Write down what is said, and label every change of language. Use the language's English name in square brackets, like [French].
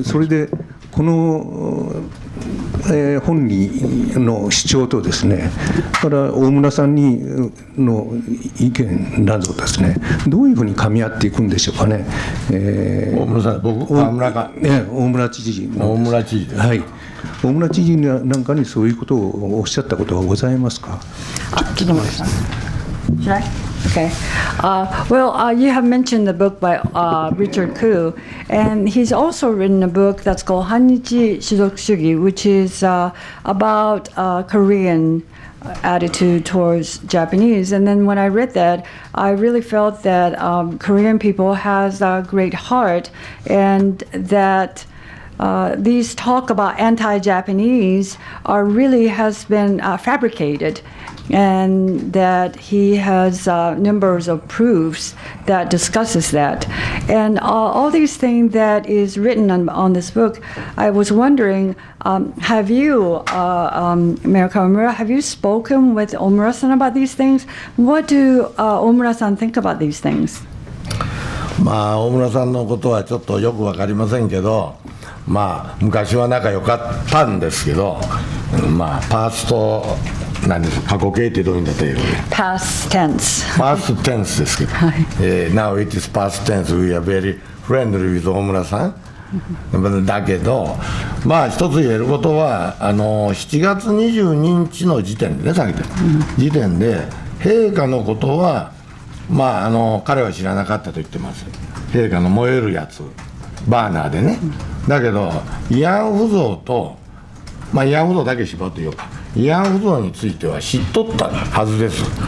[Japanese] それでこの、本人の主張とですね、から大村さんの意見などですね、どういうふうに噛み合っていくんでしょうかね。大村さん、僕、大村か。大村知事。大村知事です。はい。大村知事なんかにそういうことをおっしゃったことはございますか。ちょっと待ってください。 [English] Should I? Okay. You have mentioned the book by Richard Koo, and he's also written a book that's called 한니치 시독주기, which is about Korean attitude towards Japanese. And then when I read that, I really felt that Korean people has a great heart, and that these talk about anti-Japanese really has been fabricated, and that he has numbers of proofs that discusses that. And all these things that is written on this book, I was wondering, have you, Mayor Kawamura, have you spoken with Omura-san about these things? What do Omura-san think about these things? [Japanese] まあ大村さんのことはちょっとよく分かりませんけど、まあ昔は仲良かったんですけど、まあパーストなんです、過去形ってどういうんだったらいいの？ [English] Past tense. Past tense [Japanese] ですけど、 [English] Now it is past tense. We are very friendly with 大村さん。 [Japanese] だけど、まあ一つ言えることは7月22日の時点でね、さっき時点で陛下のことはまあ彼は知らなかったと言ってます。陛下の燃えるやつバーナーでね。だけど慰安婦像と、まあ慰安婦像だけ絞って言おうか、慰安婦像については知っとったはずです。